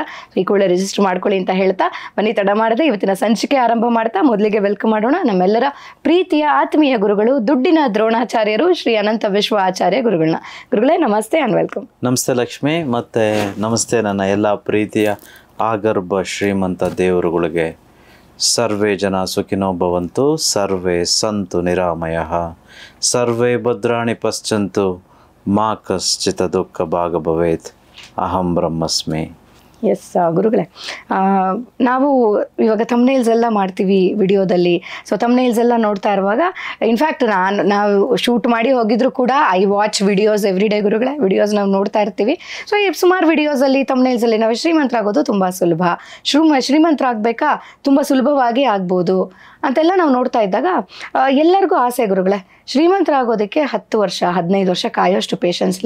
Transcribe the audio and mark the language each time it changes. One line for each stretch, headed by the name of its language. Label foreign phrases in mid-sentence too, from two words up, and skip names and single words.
Kannada: ಈ ಕೂಡಲೇ ರಿಜಿಸ್ಟರ್ ಮಾಡ್ಕೊಳ್ಳಿ ಅಂತ ಹೇಳ್ತಾ ಬನ್ನಿ ತಡ ಮಾಡದೆ ಇವತ್ತಿನ ಸಂಚಿಕೆ ಆರಂಭ ಮಾಡ್ತಾ ಮೊದಲಿಗೆ ವೆಲ್ಕಮ್ ಮಾಡೋಣ ನಮ್ಮೆಲ್ಲರ ಪ್ರೀತಿಯ ಆತ್ಮೀಯ ಗುರುಗಳು, ದುಡ್ಡಿನ ದ್ರೋಣಾಚಾರ್ಯರು, ಶ್ರೀ ಅನಂತ ವಿಶ್ವ ಆಚಾರ್ಯ ಗುರುಗಳನ್ನ. ಗುರುಗಳೇ ನಮಸ್ತೆ
English: and welcome.
Kannada: ನಮಸ್ತೆ ಲಕ್ಷ್ಮಿ, ಮತ್ತು ನಮಸ್ತೆ ನನ್ನ ಎಲ್ಲ ಪ್ರೀತಿಯ ಆಗರ್ಭ ಶ್ರೀಮಂತ ದೇವರುಗಳಿಗೆ.
Sanskrit: ಸರ್ವೇ ಜನ ಸುಖಿನೋ ಭವಂತು, ಸರ್ವೇ ಸಂತು ನಿರಾಮಯಃ, ಸರ್ವೇ ಭದ್ರಾಣಿ ಪಶ್ಯಂತು, ಮಾ ಕಶ್ಚಿತ್ ದುಃಖ ಭಾಗ ಭವೇತ್, ಅಹಂ ಬ್ರಹ್ಮಸ್ಮಿ.
Kannada: ಎಸ್ ಗುರುಗಳೇ, ನಾವು ಇವಾಗ ಥಂಬ್ನೇಲ್ಸ್ ಎಲ್ಲ ಮಾಡ್ತೀವಿ ವಿಡಿಯೋದಲ್ಲಿ.
English: so thumbnails
Kannada: ಎಲ್ಲ ನೋಡ್ತಾ ಇರುವಾಗ ಇನ್ಫ್ಯಾಕ್ಟ್ ನಾವು ಶೂಟ್ ಮಾಡಿ ಹೋಗಿದ್ರು ಕೂಡ
English: I watch videos every day
Kannada: ಗುರುಗಳೇ. ವಿಡಿಯೋಸ್ ನಾವು ನೋಡ್ತಾ ಇರ್ತೀವಿ. ಸೊ ಸುಮಾರು ವಿಡಿಯೋಸಲ್ಲಿ ಥಂಬ್ನೇಲ್ಸಲ್ಲಿ ನಾವು ಶ್ರೀಮಂತರಾಗೋದು ತುಂಬ ಸುಲಭ, ಶ್ರೀಮಂತರಾಗಬೇಕಾ ತುಂಬ ಸುಲಭವಾಗಿ ಆಗ್ಬೋದು ಅಂತೆಲ್ಲ ನಾವು ನೋಡ್ತಾ ಇದ್ದಾಗ ಎಲ್ಲರಿಗೂ ಆಸೆ ಗುರುಗಳೇ, ಶ್ರೀಮಂತರಾಗೋದಕ್ಕೆ 10 ವರ್ಷ 15 ವರ್ಷ ಕಾಯೋಷ್ಟು ಪೇಷನ್ಸ್ ಇಲ್ಲ.